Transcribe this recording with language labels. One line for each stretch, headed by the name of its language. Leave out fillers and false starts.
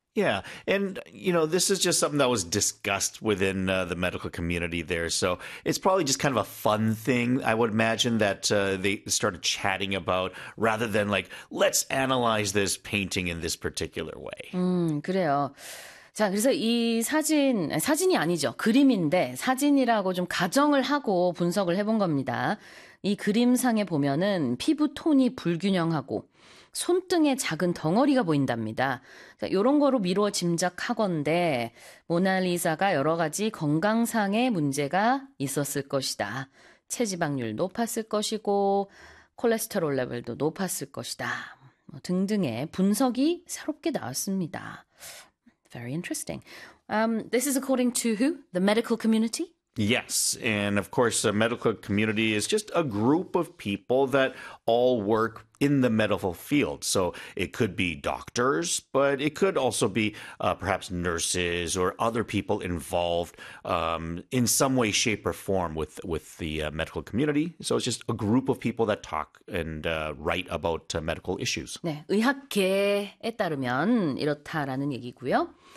English: Yeah, and this is just something that was discussed within the medical community there. So it's probably just kind of a fun thing, I would imagine, that they started chatting about rather than like, let's analyze this painting in this particular way.
Korean: 그래요. 자, 그래서 이 사진, 사진이 아니죠. 그림인데 사진이라고 좀 가정을 하고 분석을 해본 겁니다. 이 그림상에 보면은 피부 톤이 불균형하고 손등에 작은 덩어리가 보인답니다. 자, 요런 거로 미루어 짐작하건대 모나리사가 여러 가지 건강상의 문제가 있었을 것이다. 체지방률 높았을 것이고 콜레스테롤 레벨도 높았을 것이다. 뭐 등등의 분석이 새롭게 나왔습니다.
English: Very interesting. This is according to who? The medical community? Yes, and of course, the medical community is just a group of people that all work in the medical field. So it could be doctors, but it could also be perhaps nurses or other people involved in some way, shape, or form with the medical community. So it's just a group of people that talk and write about medical issues.
Korean: 네, 의학계에 따르면 이렇다라는 얘기고요.